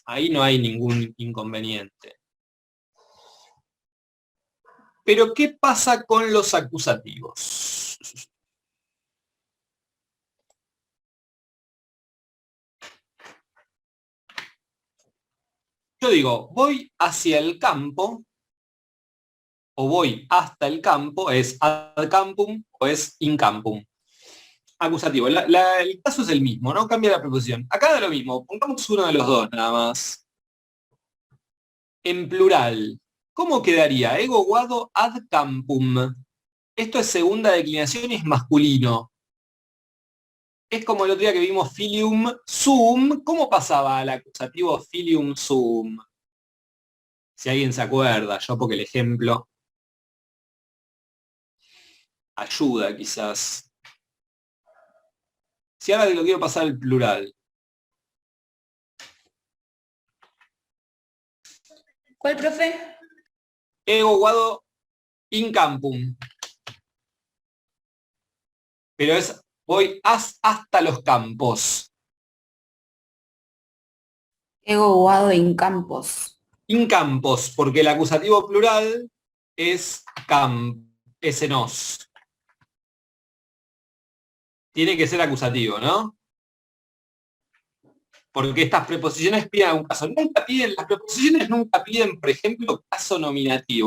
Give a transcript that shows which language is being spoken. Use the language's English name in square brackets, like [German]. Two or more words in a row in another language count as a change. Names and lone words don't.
[Spanish] Ahí no hay ningún inconveniente. Pero, ¿qué pasa con los acusativos? Yo digo, voy hacia el campo, o voy hasta el campo, es [Latin] ad campum [Spanish] o es [Latin] in campum. [Spanish] Acusativo. El caso es el mismo, no cambia la preposición. Acá da lo mismo, pongamos uno de los dos nada más. En plural, ¿cómo quedaría? [Latin] Ego guado ad campum. [Spanish] Esto es segunda declinación y es masculino. Es como el otro día que vimos [Latin] filium sum. [Spanish] ¿Cómo pasaba al acusativo [Latin] filium sum? [Spanish] Si alguien se acuerda, yo porque el ejemplo ayuda quizás. Si ahora lo quiero pasar al plural. ¿Cuál, profe? [Latin] Ego guado in campum. [Spanish] Pero es voy hasta los campos. [Latin] Ego guado in campos. In campos, [Spanish] porque el acusativo plural es enos. Tiene que ser acusativo, ¿no? Porque estas preposiciones piden un caso. Las preposiciones nunca piden, por ejemplo, caso nominativo.